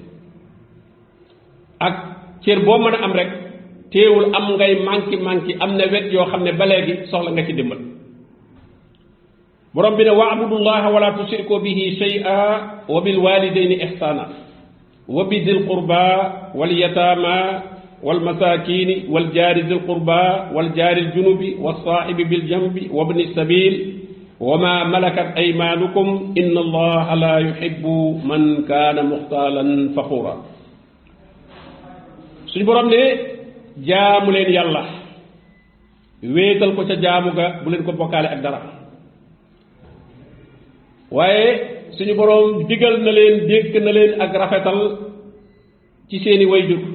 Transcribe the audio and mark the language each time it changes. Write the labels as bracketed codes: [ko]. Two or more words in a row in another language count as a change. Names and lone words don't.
[wo] ak cër boo mën a am rek teewul am ngay manki am na wet yoo xam ne ba léegi soxla nga ci dimbal borom bi ne [ar] واعبدوا الله ولا تشركوا به شيئا وبالوالدين إحسانا وبذي القربى واليتامى والمساكين والجار ذي القربى والجار الجنب والصاحب بالجنب وابن السبيل وما ملكت أيمانكم إن الله لا يحب من كان مختالا فخورا [wo] suñu borom ne jaamu leen yàlla wéetal ko ca jaamu ga bu leen ko bokkaale ak dara waaye suñu boroom digal na leen dénk na leen ak rafetal ci seeni wayjur